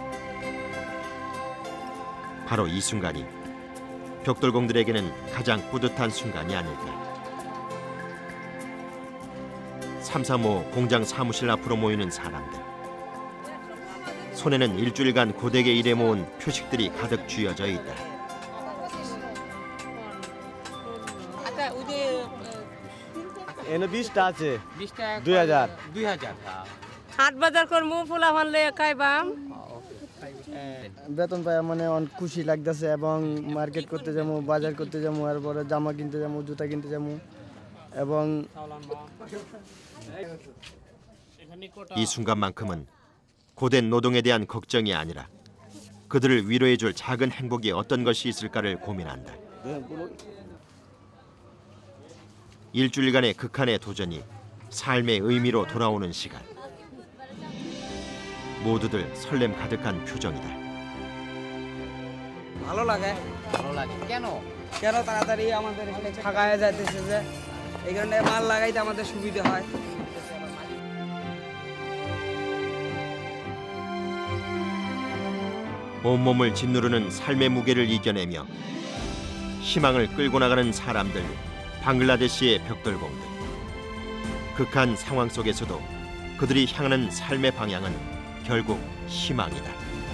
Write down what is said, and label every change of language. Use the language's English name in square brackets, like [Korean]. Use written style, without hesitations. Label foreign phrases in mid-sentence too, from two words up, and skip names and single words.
[Korean] 바로 이 순간이 벽돌공들에게는 가장 뿌듯한 순간이 아닐까. 335 공장 사무실 앞으로 모이는 사람들. 손에는 일주일간 고되게 일해 모은 표식들이 가득 쥐어져 있다. [Bangla] এনে 20টা আছে 2000 হাট বাজার করমু ফুলা ফানলে খাইবাম বেতন পাই মানে অনেক খুশি লাগতেছে এবং মার্কেট করতে যাবো বাজার করতে যাবো আর পরে জামা কিনতে যাবো জুতা কিনতে যাবো এবং [Korean] 이 순간만큼은 고된 노동에 대한 걱정이 아니라 그들을 위로해줄 작은 행복이 어떤 것이 있을까를 고민한다. 일주일간의 극한의 도전이 삶의 의미로 돌아오는 시간. 모두들 설렘 가득한 표정이다. [Bangla] ভালো লাগে কেন তাড়াতাড়ি আমাদের এখানে ফাঁকা হয়ে যাইতেছে যে এই কারণে মাল লাগাইতে আমাদের সুবিধা হয়। [Korean] 온몸을 짓누르는 삶의 무게를 이겨내며 희망을 끌고 나가는 사람들, 방글라데시의 벽돌공들. 극한 상황 속에서도 그들이 향하는 삶의 방향은 결국 희망이다.